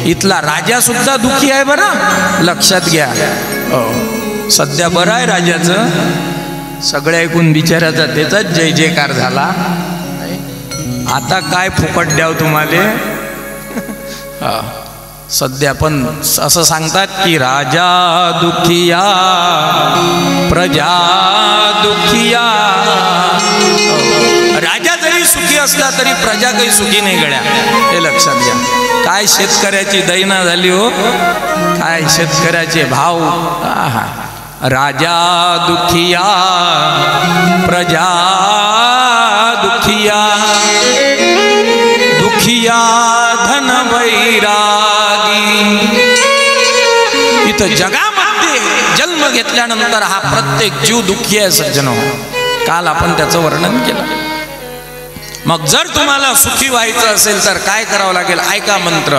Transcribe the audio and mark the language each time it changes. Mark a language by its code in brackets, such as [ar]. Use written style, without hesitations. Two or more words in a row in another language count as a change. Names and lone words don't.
[mr] इथला राजा सुद्धा दुःखी आहे बरं, लक्षात घ्या. सध्या बरं आहे राजाचं, सगळ्या ऐकून बिचाराचा त्याचाच जय जयकार झाला. आता काय फुकट द्याव तुम्हाला. सध्या पण असं सांगतात की [hi] राजा दुखिया प्रजा दुखिया. [mr] राजा जरी सुखी असला तरी प्रजा काही सुखी नाही गड्या, हे लक्षात घ्या. काय शेतकऱ्याची दैना झाली हो, काय शेतकऱ्याचे भाव. [hi] राजा दुखिया प्रजा दुखिया, दुखिया धन वैरागी. [mr] इथं जगामध्ये जन्म घेतल्यानंतर हा प्रत्येक जीव दुःखी आहे सज्जनो. काल आपण त्याचं वर्णन केलं. मग जर तुम्हाला सुखी व्हायचं असेल तर काय करावं लागेल? ऐका मंत्र.